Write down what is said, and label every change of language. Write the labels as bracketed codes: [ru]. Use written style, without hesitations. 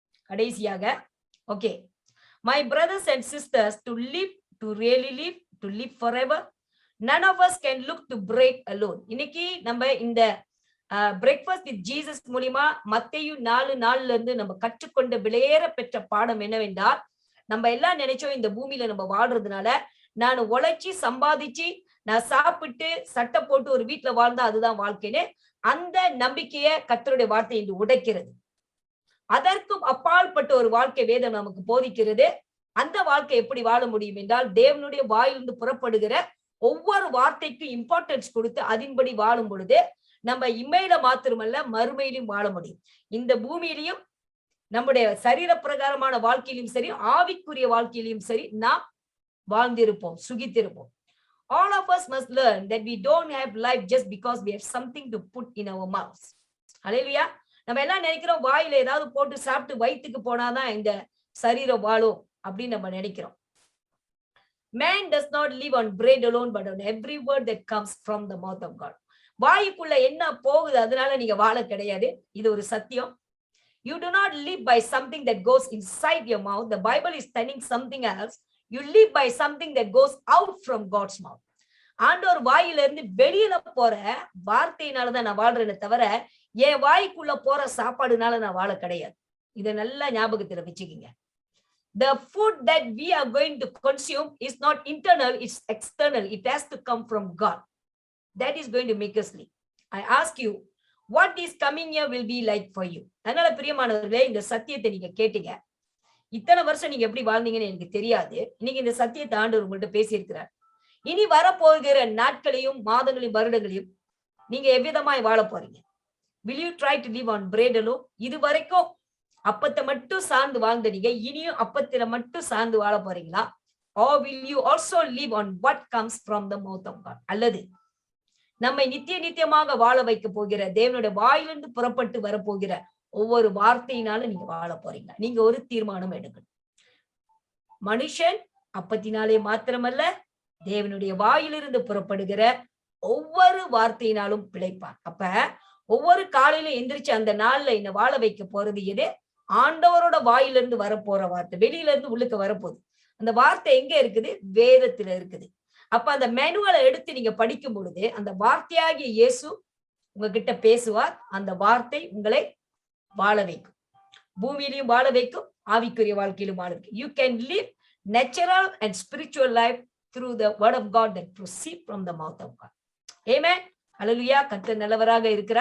[ta] கடைசியாக, okay, [en] my brothers and sisters, to live, to really live, to live forever, none of us can look to break alone. [ta] இன்னைக்கு நம்ம இந்த breakfast with Jesus மூலமா மத்தேயு 4:4 இருந்து நம்ம கற்றுக்கொண்ட விலையேற பெற்ற பாடம் என்னவென்றால், நம்ம எல்லாம் நினைச்சோம் இந்த பூமியில நம்ம வாழ்றதுனால நான் உழைச்சி சம்பாதிச்சு நான் சாப்பிட்டு சட்டை போட்டு ஒரு வீட்டுல வாழ்ந்தா அதுதான் வாழ்க்கைன்னு அந்த நம்பிக்கையை கர்த்தருடைய வார்த்தை இன்று உடைக்கிறது. அதற்கும் அப்பாற்பட்ட ஒரு வாழ்க்கை வேதம் நமக்கு போதிக்கிறது. அந்த வாழ்க்கை எப்படி வாழ முடியும் என்றால், தேவனுடைய வாயிலிருந்து புறப்படுகிற ஒவ்வொரு வார்த்தைக்கும் இம்பார்ட்டன்ஸ் கொடுத்து அதன்படி வாழும் பொழுது நம்ம இம்மையில மாத்திரமல்ல மறுமையிலும் வாழ முடியும். இந்த பூமியிலையும் நம்முடைய சரீர பிரகாரமான வாழ்க்கையிலும் சரி, ஆவிக்குரிய வாழ்க்கையிலும் சரி நாம் வாழ்ந்திருப்போம், சுகித்திருப்போம். [en] All of us must learn that we don't have life just because we have something to put in our mouths. [ta] ஹல்லேலூயா. நம்ம எல்லாம் நினைக்கிறோம் வாயில ஏதாவது போட்டு சாப்பிட்டு வயிற்றுக்கு போனாதான் இந்த சரீரம் வாழும் அப்படின்னு நம்ம நினைக்கிறோம். [en] Man does not live on bread alone but on every word that comes from the mouth of God. [ta] வாய்க்குள்ள என்ன போகுது அதனால நீங்க வாழ கிடையாது. இது ஒரு சத்தியம். [en] You do not live by something that goes inside your mouth. The Bible is telling something else. You live by something that goes out from God's mouth. [ta] ஆண்டவர் வாயில இருந்து வெளியில போற வார்த்தையினாலதான் நான் வாழ்றேன்னு தவிர என் வாய்க்குள்ள போற சாப்பாடுனால நான் வாழ கிடையாது. இதை நல்லா ஞாபகத்துல வச்சுக்கீங்க. [en] The food that we are going to consume is not internal, it's external. It has to come from God. That is going to make us live. I ask you, what this coming year will be like for you? [ta] அதனால பிரியமானவர்களே, இந்த சத்தியத்தை நீங்க கேட்டீங்க. இத்தனை வருஷம் நீங்க எப்படி வாழ்ந்தீங்கன்னு எனக்கு தெரியாது. இன்னைக்கு இந்த சத்தியத்தை ஆண்டவர் உங்கள்கிட்ட பேசியிருக்கிறார். இனி வரப்போகிற நாட்களையும் மாதங்களையும் வருடங்களையும் நீங்க எவ்விதமாய் வாழ போறீங்க? [en] Will you try to live on bread alone? [ta] இது வரைக்கும் அப்பத்தை மட்டும் சார்ந்து வாழ்ந்த நீங்க இனியும் அப்பத்தில மட்டும் சார்ந்து வாழ போறீங்களா? [en] Or will you also live on what comes from the mouth of God? [ta] அல்லது நம்மை நித்தியமாக வாழ வைக்க போகிற தேவனுடைய வாயிலிருந்து புறப்பட்டு வரப்போகிற ஒவ்வொரு வார்த்தையினாலும் நீங்க வாழ போறீங்க. நீங்க ஒரு தீர்மானம் எடுக்கணும். மனுஷன் அப்பத்தினாலே மாத்திரமல்ல, தேவனுடைய வாயிலிருந்து புறப்படுகிற ஒவ்வொரு வார்த்தையினாலும் பிழைப்பார். அப்ப ஒவ்வொரு காலையிலும் எந்திரிச்சு அந்த நாள்ல என்ன வாழ வைக்க போறது எது? ஆண்டவரோட வாயிலிருந்து வரப்போற வார்த்தை. வெளியில இருந்து உள்ளுக்கு வரப்போகுது. அந்த வார்த்தை எங்க இருக்குது? வேதத்துல இருக்குது. அப்ப அந்த மேனுவலை எடுத்து நீங்க படிக்கும் பொழுது அந்த வார்த்தையாகிய இயேசு உங்ககிட்ட பேசுவார். அந்த வார்த்தை உங்களை வாழ வைக்கும். பூமியிலையும் வாழ வைக்கும், ஆவிக்குரிய வாழ்க்கையிலும் வாழ வைக்கும். [en] You can live natural and spiritual life through the word of God that proceed from the mouth of God. Amen. Hallelujah. [ta] கர்த்தர் நல்லவராக இருக்கிறார்.